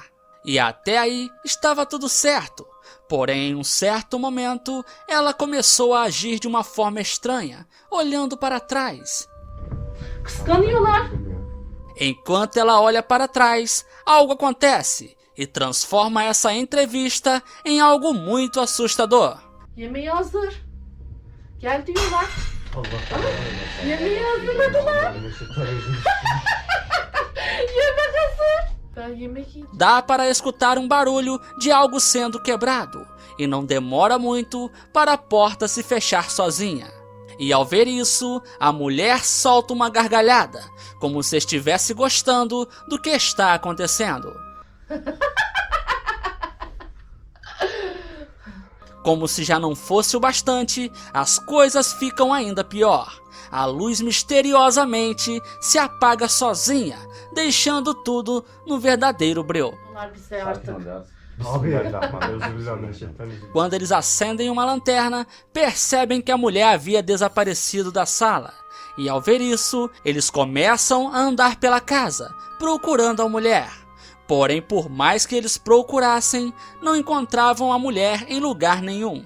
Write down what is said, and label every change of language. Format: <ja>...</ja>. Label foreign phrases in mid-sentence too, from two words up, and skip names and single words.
<pt>E até aí estava tudo certo. Porém, em um certo momento, ela começou a agir de uma forma estranha, olhando para trás.</pt> <tr>Kıskanıyorlar.</tr> <pt>Enquanto ela olha para trás, algo acontece e transforma essa entrevista em algo muito assustador.</pt> <tr>Yemeği hazır. Gel diyorlar. Yemeği hazırladılar. Yemek hazır. Ben yemek yiyeceğim.</tr> <pt>Dá para escutar um barulho de algo sendo quebrado e não demora muito para a porta se fechar sozinha. E ao ver isso, a mulher solta uma gargalhada, como se estivesse gostando do que está acontecendo. Como se já não fosse o bastante, as coisas ficam ainda pior. A luz misteriosamente se apaga sozinha, deixando tudo no verdadeiro breu.</pt> <tr>Bunlar bize artık.</tr> <pt>Quando eles acendem uma lanterna, percebem que a mulher havia desaparecido da sala. E ao ver isso, eles começam a andar pela casa, procurando a mulher. Porém, por mais que eles procurassem, não encontravam a mulher em lugar nenhum.</pt>